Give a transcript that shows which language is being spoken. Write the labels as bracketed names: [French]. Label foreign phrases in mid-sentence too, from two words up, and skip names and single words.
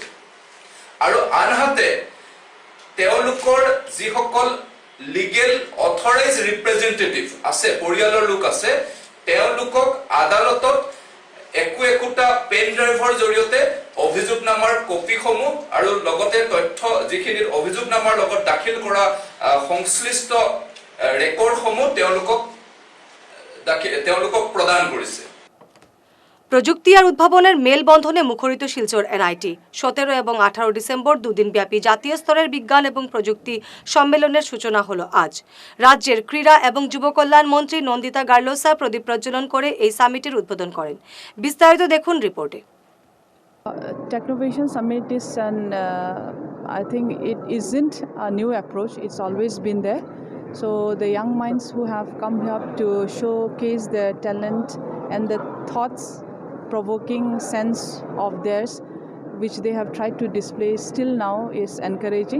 [Assamese] আৰু আনহাতে তেওঁলোকৰ যিসকল [English] legal authorized representative [Assamese] আছে, পৰিয়ালৰ লোক আছে, তেওঁলোকক আদালতত একোটা [English] pen drive [Assamese] জৰিয়তে অভিযোগনামাৰ কপিসমূহ আৰু লগতে তথ্য যিখিনি অভিযোগনামাৰ লগত দাখিল কৰা সংশ্লিষ্ট ৰেকৰ্ডসমূহ তেওঁলোকক প্ৰদান কৰিছে। [Bangla] প্রযুক্তি আর উদ্ভাবনের মেলবন্ধনে মুখরিত শিলচর এনআইটি 17 এবং 18 ডিসেম্বর দুদিনব্যাপী জাতীয় স্তরের বিজ্ঞান এবং প্রযুক্তি সম্মেলনের সূচনা হলো আজ। রাজ্যের ক্রীড়া এবং যুব কল্যাণ মন্ত্রী নন্দিতা গার্লোসা প্রদীপ প্রজ্বলন করে এই সামিটের উদ্বোধন করেন। বিস্তারিত দেখুন রিপোর্টে। [English] Technovation Summit is I think it isn't a new approach, it's always been there. So the young minds who have come here to showcase their talent and the thoughts-provoking sense of theirs, which they have tried to display still now, is encouraging.